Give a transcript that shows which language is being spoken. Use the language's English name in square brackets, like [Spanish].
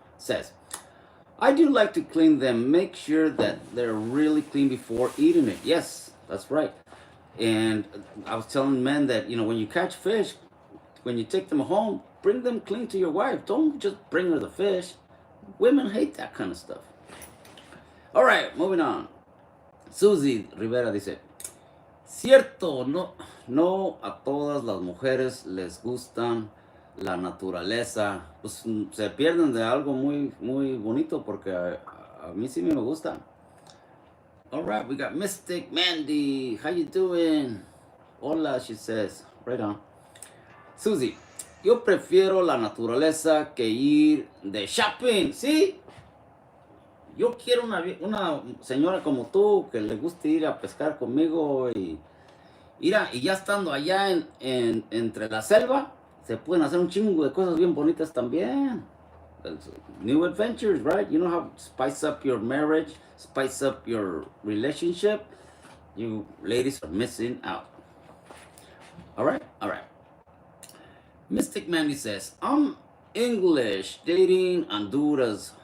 [English] says, I do like to clean them, make sure that they're really clean before eating it. Yes, that's right. And I was telling men that, when you catch fish, when you take them home, bring them clean to your wife. Don't just bring her the fish. Women hate that kind of stuff. All right, moving on. [Spanish] Susie Rivera dice, cierto, no a todas las mujeres les gustan la naturaleza, pues se pierden de algo muy, muy bonito, porque a mí sí me gusta. [English] All right, we got Mystic Mandy. How you doing? Hola, she says. Right on. [Spanish] Susie, yo prefiero la naturaleza que ir de shopping. ¿Sí? Yo quiero una señora como tú que le guste ir a pescar conmigo y ya estando allá entre la selva, se pueden hacer un chingo de cosas bien bonitas también. [English] New adventures, right? You know how to spice up your marriage, spice up your relationship. You ladies are missing out. All right. Mystic Mandy says, I'm English, dating Honduras.